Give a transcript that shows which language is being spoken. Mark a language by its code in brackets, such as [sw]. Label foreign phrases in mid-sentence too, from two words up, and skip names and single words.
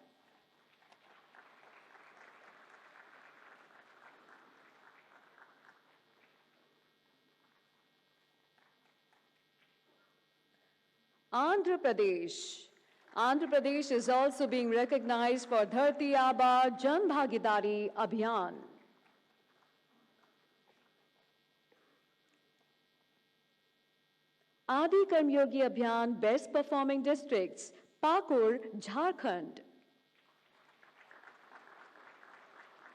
[en] Andhra Pradesh. Andhra Pradesh is also being recognized for Dharti Aba Jan Bhagidari Abhiyan. Adi Karmyogi Abhiyan Best Performing Districts, Pakur, Jharkhand.